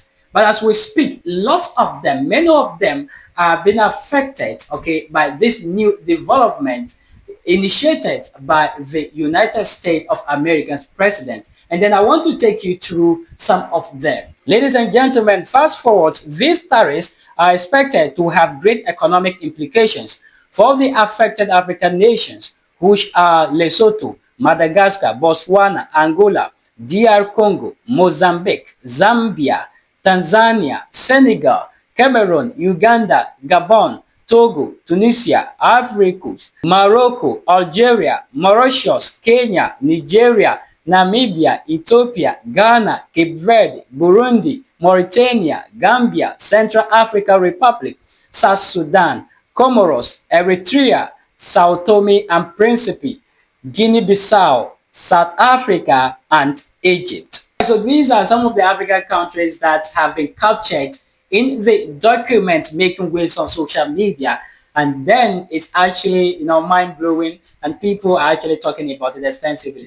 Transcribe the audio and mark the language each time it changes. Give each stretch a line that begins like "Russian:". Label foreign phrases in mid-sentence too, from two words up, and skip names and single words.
English: But as we speak, lots of them, many of them are being affected, okay, by this new development initiated by the United States of America's president. And then I want to take you through some of them. Ladies and gentlemen, fast forward, these tariffs are expected to have great economic implications for the affected African nations, which are Lesotho, Madagascar, Botswana, Angola, DR Congo, Mozambique, Zambia, Tanzania, Senegal, Cameroon, Uganda, Gabon, Togo, Tunisia, Ivory Coast, Morocco, Algeria, Mauritius, Kenya, Nigeria, Namibia, Ethiopia, Ghana, Cape Verde, Burundi, Mauritania, Gambia, Central African Republic, South Sudan, Comoros, Eritrea, Sao Tome and Principe, Guinea-Bissau, South Africa, and Egypt. So these are some of the African countries that have been captured in the document making waves on social media, and then it's actually, mind-blowing, and people are actually talking about it extensively.